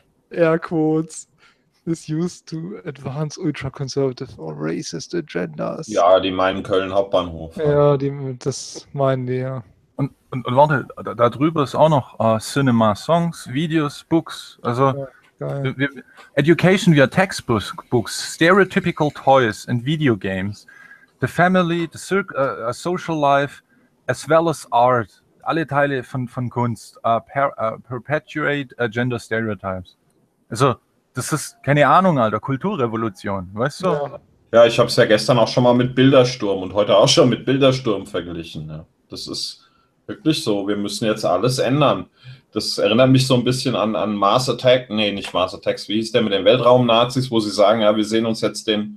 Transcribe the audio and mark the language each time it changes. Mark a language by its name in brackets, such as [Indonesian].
[English] Airquotes. Is used to advance ultra-conservative or racist agendas. [German] Ja, die meinen Köln Hauptbahnhof. Ja, das meinen die, ja. Und warte, da drüber ist auch noch [English] Cinema, Songs, Videos, Books. [German] Also, ja, geil. [English] Education via Textbooks, stereotypical toys and video games, the family, the social life, as well as art, [German] alle Teile von Kunst, [English] perpetuate gender stereotypes. [German] Also, das ist, keine Ahnung, Alter, Kulturrevolution, weißt du? Ja, ich habe es ja gestern auch schon mal mit Bildersturm und heute auch schon mit Bildersturm verglichen. Ne? Das ist wirklich so, wir müssen jetzt alles ändern. Das erinnert mich so ein bisschen an Mars Attack, nee, nicht Mars Attacks, wie hieß der mit den Weltraum-Nazis, wo sie sagen, ja, wir sehen uns jetzt